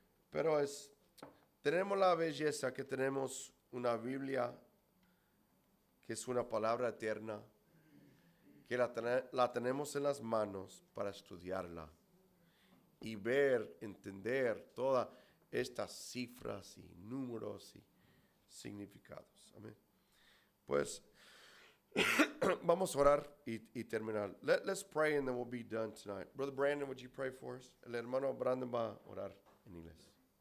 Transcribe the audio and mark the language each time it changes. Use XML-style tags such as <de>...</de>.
<es>Pero tenemos la belleza que tenemos una Biblia que es una palabra eterna, que la tenemos en las manos para estudiarla y ver, entender todas estas cifras y números y significados. Amén. Pues vamos a orar y terminar.</es> <en>Let's pray and then we'll be done tonight. Brother Brandon, would you pray for us?</en> <es>El hermano Brandon va a orar en inglés.</es>